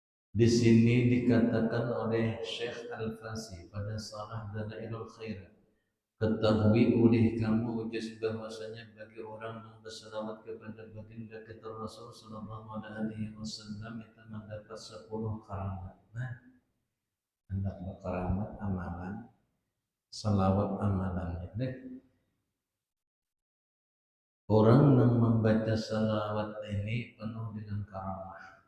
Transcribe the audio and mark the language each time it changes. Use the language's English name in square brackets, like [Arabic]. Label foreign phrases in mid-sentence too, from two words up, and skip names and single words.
[Indonesian] Di sini dikatakan oleh Syekh Al-Fasi pada Salah Dalailul Khairat, ketahui oleh kamu ujas bahwasanya bagi orang yang berselawat kepada baginda kita Rasul [Arabic] صلى الله عليه وسلم [Indonesian] itu mendapat 10 karamat. Nah, hendak berkaramat amalan, selawat amalannya. Deh. Orang yang membaca salawat ini penuh dengan karamah.